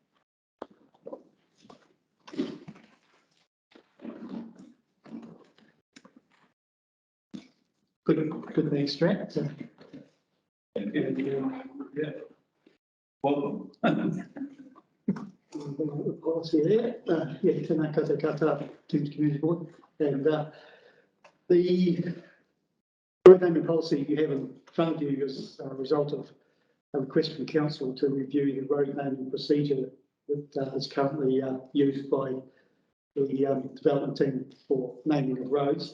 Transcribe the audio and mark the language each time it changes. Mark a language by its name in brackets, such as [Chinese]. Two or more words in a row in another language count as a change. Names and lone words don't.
[English] Good thanks, Trent. Thank you. Yeah. Welcome. The policy there, [Māori] tēnā koutou katoa, [English] Thames Community Board, and the road naming policy you have in front of you is a result of a request from council to review the road naming procedure that is currently used by the development team for naming of roads.